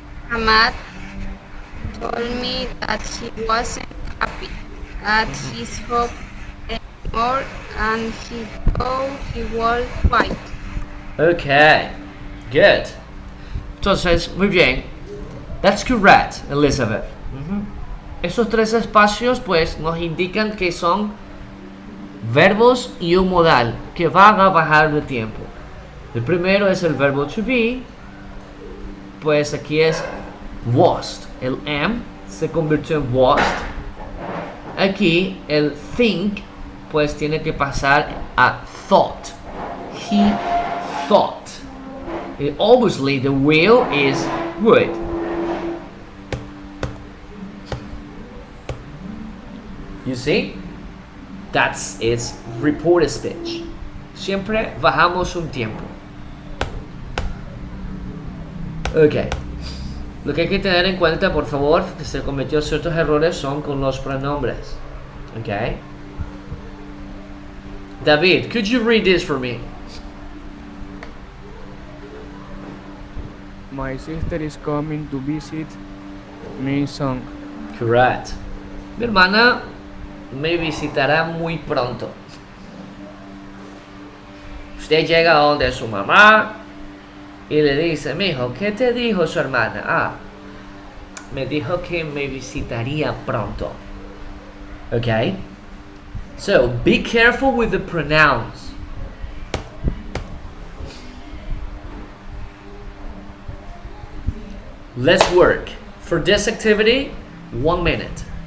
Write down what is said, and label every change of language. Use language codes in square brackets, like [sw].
[en] Ahmad told me that he wasn't happy at his job anymore and he thought he was quiet. Okay, good. [es] Entonces, muy bien. [en] That's correct, Elizabeth. [es] Esos tres espacios pues nos indican que son verbos y un modal que van a bajar de tiempo. El primero es el verbo to be, pues aquí es was. El am se convirtió en was. Aquí el think pues tiene que pasar a thought. [en] He thought. And obviously the will is would. You see? That's its report speech. [es] Siempre bajamos un tiempo. Ok. Lo que hay que tener en cuenta, por favor, que se cometió ciertos errores son con los pronombres. Ok. [en] David, could you read this for me? My sister is coming to visit me soon. Correct. [es] Mi hermana me visitará muy pronto. Usted llega a donde su mamá y le dice, mijo, ¿qué te dijo su hermana? Ah, me dijo que me visitaría pronto. [en] Okay? So, be careful with the pronouns. Let's work. For this activity, 1 minute.